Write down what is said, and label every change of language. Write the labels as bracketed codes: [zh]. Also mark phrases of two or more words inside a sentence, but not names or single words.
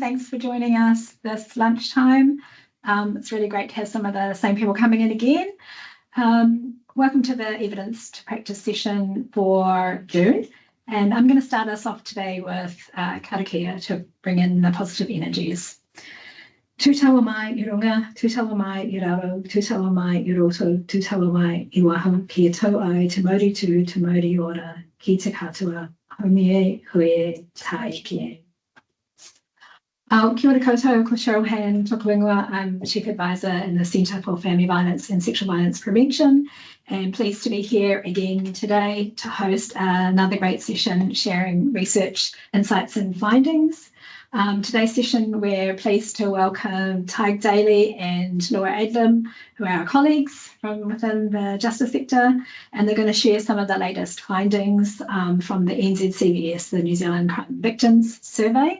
[en] Thanks for joining us this lunchtime. It's really great to have some of the same people coming in again. Welcome to the Evidence to Practice session for June. And I'm going to start us off today with karakia to bring in the positive energies. [mi] Tūtawa mai I runga, tūtawa mai I raro, tūtawa mai I roto, tūtawa mai I waho, ki tau ai te mauri tū, te mauri ora, ki te katoa, haumie, hui, taiki. Kia ora koutou, ko Cheryl Han Tokuingua. [en] I'm the Chief Advisor in the Centre for Family Violence and Sexual Violence Prevention, and pleased to be here again today to host another great session sharing research, insights and findings. Today's session, we're pleased to welcome Tadhg, Daly and Laura Adlam, who are our colleagues from within the justice sector, and they're going to share some of the latest findings from the NZCVS, the New Zealand Crime Victims Survey.